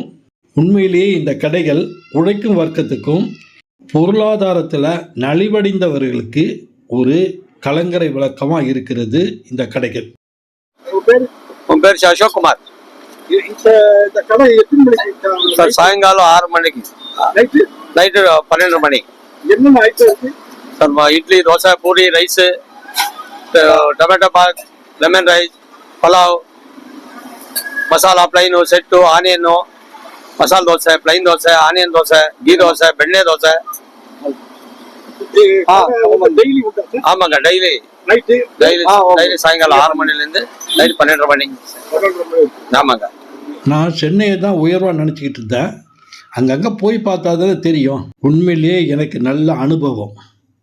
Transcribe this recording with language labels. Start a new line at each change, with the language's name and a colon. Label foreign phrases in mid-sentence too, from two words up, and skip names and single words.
Tamil: உண்மையிலேயே இந்த கடைகள் உழைக்கும் வர்க்கத்துக்கும் பொருளாதாரத்தில் நலிவடைந்தவர்களுக்கு ஒரு கலங்கரை விளக்கமாக இருக்கிறது இந்த கடைகள். உன் பேர் அசோக் குமார். இந்த கடை எத்தனை மணிக்கு சார்? சாயங்காலம் 6 மணிக்கு, நைட்டு 12 மணி. என்னென்ன ஐட்டம் இருக்கு சார்? இட்லி, தோசை, பூரி, ரைஸு,
Kannada: ಟೊಮೆಟೊ ಬಾತ್,
English: lemon rice,
Kannada: ಪಲಾವ್, ಮಸಾಲಾ ಪ್ಲೈನು, ಸೆಟ್ಟು, ಆನಿಯನ್ನು, ಮಸಾಲ ದೋಸೆ, ಪ್ಲೈನ್ ದೋಸೆ, ಆನಿಯನ್ ದೋಸೆ, ಗೀ ದೋಸೆ, ಬೆಣ್ಣೆ ದೋಸೆ.
Tamil: டெய்லி உண்டா? ஆமாங்க, டெய்லி சாயங்காலம் 6 மணிலேருந்து நைட் 12 மணி. ஆமாங்க. நான் சென்னையை தான் உயர்வாக நினச்சிக்கிட்டு இருந்தேன். அங்கங்கே போய் பார்த்தா தானே தெரியும். உண்மையிலேயே எனக்கு நல்ல அனுபவம்.